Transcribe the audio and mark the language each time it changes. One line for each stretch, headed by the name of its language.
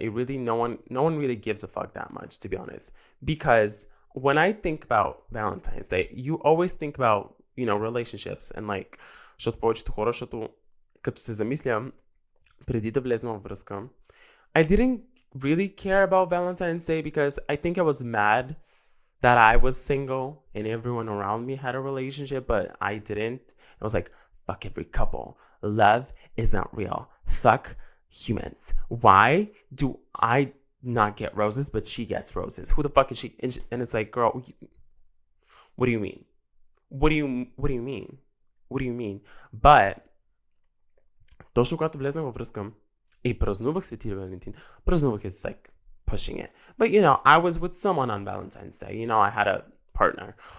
English: It really no one really gives a fuck that much, to be honest. Because when I think about Valentine's Day, you always think about, relationships and like,
Bulgarian: защото повечето хора, защото като се замисля преди да влезна във връзка,
English: I didn't really care about Valentine's Day because I think I was mad that I was single and everyone around me had a relationship, but I didn't. I was like, fuck every couple. Love is not real. Fuck humans. Why do I not get roses, but she gets roses? Who the fuck is she? And it's like, girl, what do you mean? What do you mean? What do you mean?
Bulgarian: But точно когато влезнах във връзка и празнувах Свети Валентин, празнувах
English: is like pushing it. But I was with someone on Valentine's Day. I had a partner.